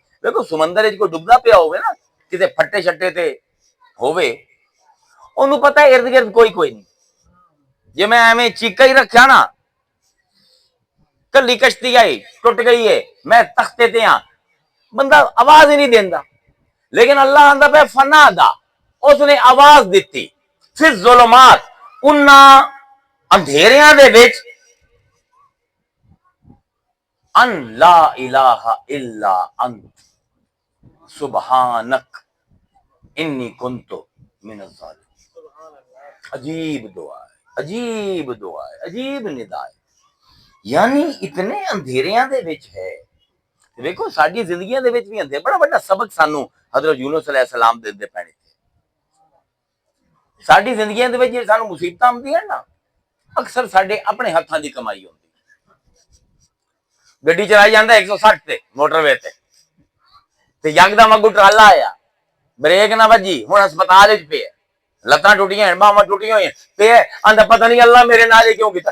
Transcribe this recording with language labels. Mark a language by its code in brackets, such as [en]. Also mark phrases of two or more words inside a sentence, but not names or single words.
[pa] دیکھو سمندر کوئی ڈبدا پیا ہووے نا، کتے پھٹے چھٹے تے ہووے، اونوں پتا ہے ارد گرد کوئی کوئی نہیں، جے میں ایویں چیکا ہی رکھا نا، کلی کشتی آئی ٹٹ گئی ہے، میں تختے تے ہاں، بندہ آواز ہی نہیں دیتا. لیکن اللہ آندا پے فنادیٰ، اسنے آواز دی، پھر ظلمات، انہاں انھیریاں دے وچ, [ar] أن لا إله إلا أنت سبحانك إني كنت من الظالمين. [pa] عجیب دعا ہے، عجیب دعا ہے، عجیب ندا ہے. یعنی اتنے انھیریاں دے وچ ہے. دیکھو ساڈی زندگیاں دے وچ بھی انھیرے، بڑا بڑا سبق سانوں حضرت یونس علیہ السلام دیندے پینے. ساڈی زندگیاں دے وچ جے سانوں مصیبتاں آوندیاں نا، اکثر ساڈے اپنے ہتھاں دی کمائی ہوندی. گڈی چلائی جاندا 160 تے موٹروے تے یکدم اگو ٹرالا آیا، بریک نہ وجی، ہن ہسپتال وچ پے، لتاں ٹٹیاں، باہاں ٹٹیاں ہوئیاں، تے آندا پتا نہیں اللہ میرے نال کیوں کیتا.